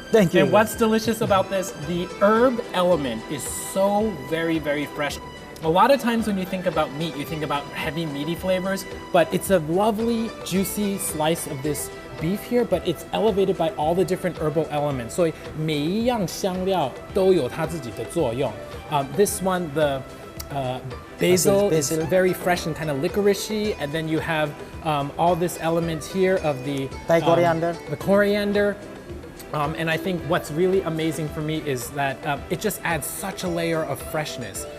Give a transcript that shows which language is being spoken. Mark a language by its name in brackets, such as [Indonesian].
[English] Thank you. And what's delicious about this? The herb element is so very, very fresh. A lot of times when you think about meat, you think about heavy meaty flavors, but it's a lovely, juicy slice of this beef here, but it's elevated by all the different herbal elements. [Chinese] 所以每一样香料都有它自己的作用。 [English] This one, the basil is very fresh and kind of licoricey, and then you have all this element here of the Thai coriander. The coriander. And I think what's really amazing for me is that it just adds such a layer of freshness.